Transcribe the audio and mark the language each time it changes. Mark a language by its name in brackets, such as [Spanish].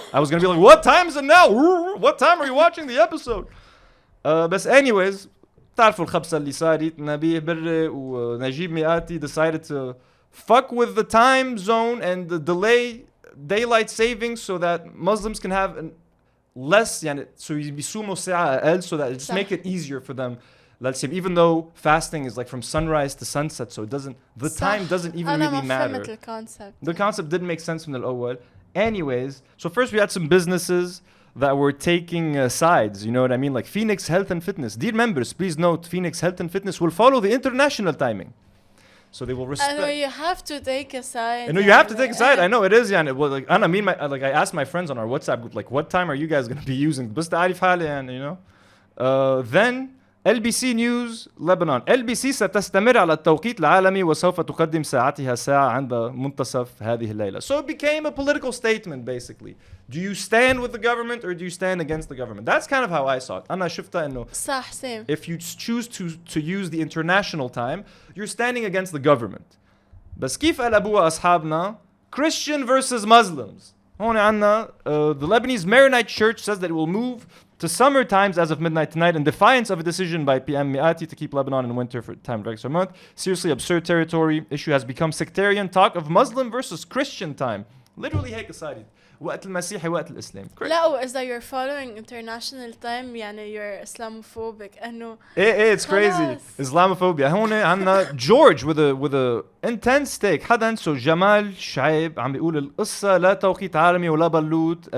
[English] I was gonna be like, what time is it now? What time are you watching the episode? [Arabic] بس [English] anyways, [Arabic] تعرفوا الخبصة اللي صارت. [English] Nabih Berri ونجيب مئاتي decided to fuck with the time zone and the delay daylight savings so that Muslims can have less, [Arabic] يعني [English] so [Arabic] يصوموا ساعة أقل, [English] so that it just make it easier for them. Let's say, even though fasting is like from sunrise to sunset, so the time doesn't even really matter. The concept didn't make sense from the [Arabic] الأول. [English] Anyways, so first we had some businesses that were taking sides, you know what I mean? Like Phoenix Health and Fitness. Dear members, please note, Phoenix Health and Fitness will follow the international timing. So they will respect. I know you have to take a side. I know you have to take a side. I know it is, [Arabic] يعني. [English] Well, like, I asked my friends on our WhatsApp group, like, what time are you guys going to be using? [Arabic] بس تعرف حالي, يعني, [English] you know? Then LBC News Lebanon. [Arabic] LBC ستستمر على التوقيت العالمي وسوف تقدم ساعتها ساعة عند منتصف هذه الليلة. [English] So it became a political statement, basically. Do you stand with the government or do you stand against the government? That's kind of how I saw it. [Arabic] أنا شفتها إنه صح, [English] same. If you choose to use the international time, you're standing against the government. [Arabic] بس كيف قلبوها أصحابنا? [English] Christian versus Muslims. [Arabic] هون عنا [English] the Lebanese Maronite Church says that it will move to summer times as of midnight tonight in defiance of a decision by PM Miati to keep Lebanon in winter for time of extra month. Seriously absurd territory. Issue has become sectarian. Talk of Muslim versus Christian time. [Arabic] Literally هيك صارت. وقت المسيحي وقت الإسلام. لا وإذا [English] you're following international time [Arabic] يعني [English] you're Islamophobic [Arabic] إنه. [English] It's crazy. Islamophobia. [Arabic] هون عنا [English] George with a intense take. [Arabic] حدا سو جمال شعيب عم بيقول القصة لا توقيت عالمي ولا بلوت.